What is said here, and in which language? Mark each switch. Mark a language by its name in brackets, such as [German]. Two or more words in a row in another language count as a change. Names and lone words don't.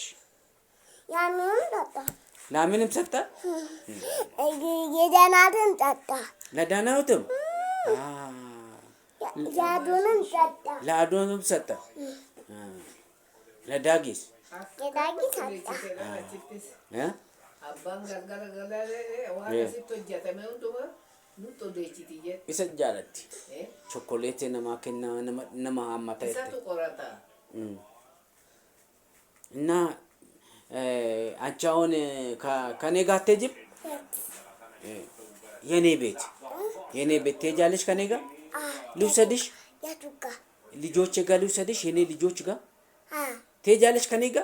[Amharic] ያንንም ጠጣ። ለምንም ሰጠ? የዳናትን ጠጣ። ለዳናውትም ያዱንም ጠጣ። ለአዶንም ሰጠ። ለዳጊስ ጠጣ። [Oromo] Abbaan galgala waan asitti hojjetame hundumaa nutti odeessiti isa jaalatti chokoleetii namaa kenna nama hammata isatu qorata [Amharic] እና አንቺ አሁን ከኔ ጋር አትሄጂም? የኔ ቤት ትሄጃለሽ ከኔ ጋር? ልውሰድሽ? ልጆቼ ጋር ልውሰድሽ? የኔ ልጆች ጋር ትሄጃለሽ ከኔ ጋር?